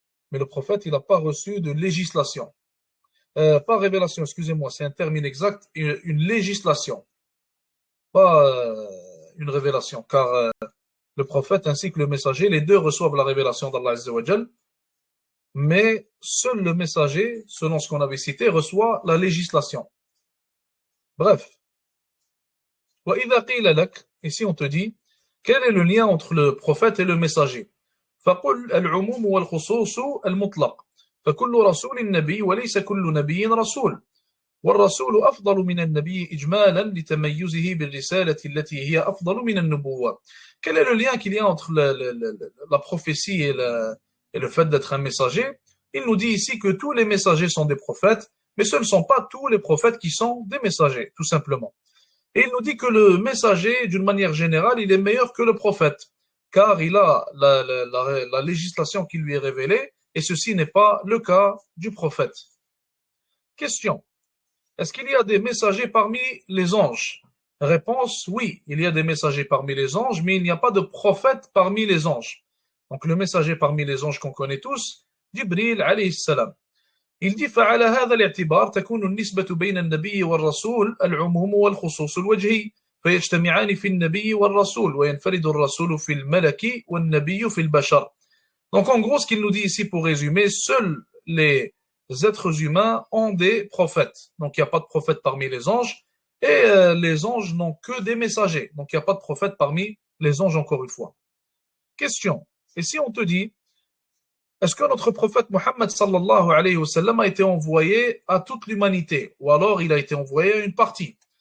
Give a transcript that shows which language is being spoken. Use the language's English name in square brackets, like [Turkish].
[French] Mais le prophète, il n'a pas reçu de législation. Pas révélation, excusez-moi, c'est un terme inexact, une législation, pas une révélation, car le prophète ainsi que le messager, les deux reçoivent la révélation d'Allah Azza wa Jal, mais seul le messager, selon ce qu'on avait cité, reçoit la législation. Bref. [Arabic] وَإِذَا قِيلَ لَكَ, [French] ici on te dit, Quel est le lien entre le prophète et le messager? [Arabic] فقل العموم والخصوص المطلق فكل رسول نبي وليس كل نبي رسول والرسول أفضل من النبي إجمالا لتميزه بالرسالة التي هي أفضل من النبوة. [French] Quel est le lien qu'il y a entre la prophétie et le fait d'être un messager? Il nous dit ici que tous les messagers sont des prophètes, mais ce ne sont pas tous les prophètes qui sont des messagers, tout simplement. Et il nous dit que le messager, d'une manière générale, il est meilleur que le prophète, car il a la législation qui lui est révélée, et ceci n'est pas le cas du prophète. Question. Est-ce qu'il y a des messagers parmi les anges? Réponse, oui, il y a des messagers parmi les anges, mais il n'y a pas de prophète parmi les anges. Donc le messager parmi les anges qu'on connaît tous, Jibril alayhi salam. Il dit [Arabic] فعلى هذا الاعتبار تكون النسبة بين النبي والرسول العموم والخصوص الوجهي فيجتمعان في النبي والرسول وينفرد الرسول في الملك والنبي في البشر. [French] Donc en gros ce qu'il nous dit ici pour résumer, seuls les êtres humains ont des prophètes. Donc il n'y a pas de prophète parmi les anges et les anges n'ont que des messagers. Donc il n'y a pas de prophète parmi les anges encore une fois. Question. Et si on te dit est-ce que notre prophète Mohammed sallallahu alayhi wa sallam a été envoyé à toute l'humanité ou alors il a été envoyé à une partie?